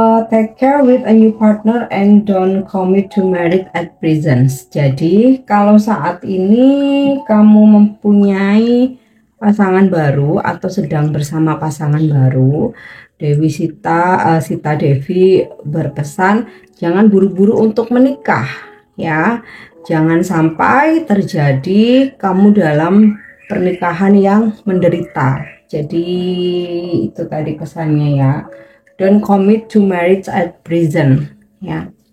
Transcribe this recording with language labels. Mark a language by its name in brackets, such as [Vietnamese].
[English] Take care with a new partner and don't commit to marriage at present. [Indonesian] Jadi kalau saat ini kamu mempunyai pasangan baru atau sedang bersama pasangan baru, Sita Devi berpesan jangan buru-buru untuk menikah ya. Jangan sampai terjadi kamu dalam pernikahan yang menderita. Jadi itu tadi pesannya ya. [English] Don't commit to marriage at present ya.